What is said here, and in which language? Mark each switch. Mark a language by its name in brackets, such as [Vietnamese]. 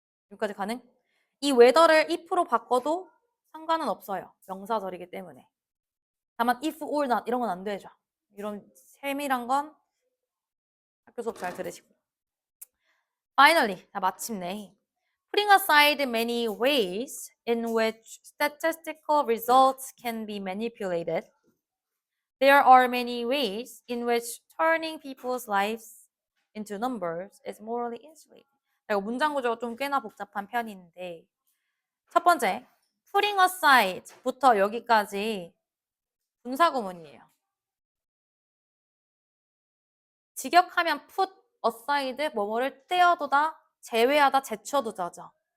[Korean] 여기까지 가능? 이 whether를 if로 바꿔도 상관은 없어요. 명사절이기 때문에. 다만 if or not 이런 건 안 되죠. 이런 세밀한 건 학교 수업 잘 들으시고. [English] Finally, [Korean] 자, 마침내 [English] putting aside many ways in which statistical results can be manipulated, there are many ways in which turning people's lives into numbers is morally insulating. [Korean] 이거 문장 구조가 좀 꽤나 복잡한 편인데 첫 번째, [English] putting aside [Korean] 부터 여기까지 분사구문이에요. 직역하면 [English] put aside [Korean] 뭐뭐를 떼어두다, 제외하다, 제쳐두자죠.